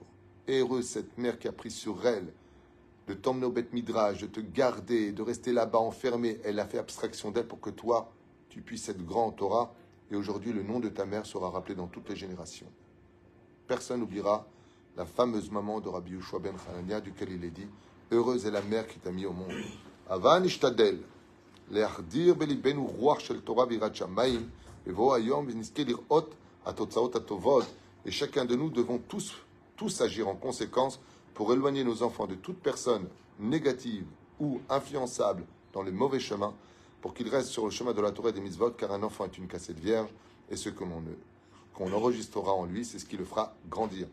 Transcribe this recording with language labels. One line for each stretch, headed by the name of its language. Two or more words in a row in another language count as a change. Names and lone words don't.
French: Heureuse cette mère qui a pris sur elle de t'emmener au
Hebrew: בית מדרש,
French: de te garder, de rester là-bas enfermé. Elle a fait abstraction d'elle pour que toi, tu puisses être grand en Torah. Et aujourd'hui, le nom de ta mère sera rappelé dans toutes les générations. Personne n'oubliera la fameuse maman de Rabbi Yoshua ben Hanania, duquel il est dit, heureuse est la mère qui t'a mis au monde.
Hebrew: ואנו נשתדל להחדיר בליבנו רוח של תורה ויראת שמים ובזה היום ונזכה לראות התוצאות הטובות.
French: Et chacun de nous devons tous agir en conséquence pour éloigner nos enfants de toute personne négative ou influençable dans les mauvais chemins, pour qu'ils restent sur le chemin de la Torah et des mitzvot, car un enfant est une cassette vierge, et ce qu'on enregistrera en lui, c'est ce qui le fera grandir.